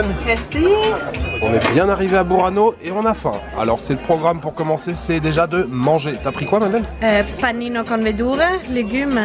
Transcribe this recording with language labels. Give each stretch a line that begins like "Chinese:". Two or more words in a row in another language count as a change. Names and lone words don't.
French: Merci. On est bien arrivé à Burano et on a faim. Alors c'est le programme pour commencer, c'est déjà de manger. T'as pris quoi Madeleine?
Italian: Panino con verdure,
French: légumes.